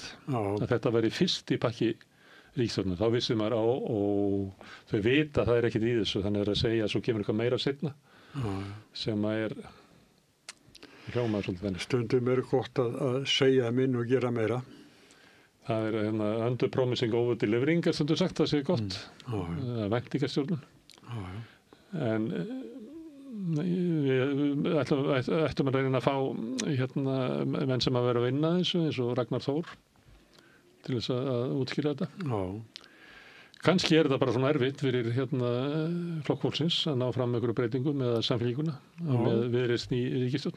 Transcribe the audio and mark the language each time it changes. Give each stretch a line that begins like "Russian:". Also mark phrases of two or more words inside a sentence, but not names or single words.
Icelandic: Að þetta væri fyrst í pakki ríkisstjórnar. Þá vissi maður og þau vita að það er ekkert í þessu. Þannig að segja að svo kemur eitthvað meira seinna. Sem að hljómar svolítið venni. Stundum er gott að segja minn og gera meira. Það er
English: under promising over delivering
Icelandic: er stundur sagt, það sé gott. Væntingarstjórnun. En við ættum að reyna að fá menn sem að vera að vinna þessu eins og Ragnar Þór til þess að útskýra þetta. Kannski er þetta bara svona erfitt fyrir Flokk fólksins að ná fram einhverju breytingum með samfélkinguna með viðreisn í ríkisstjórn.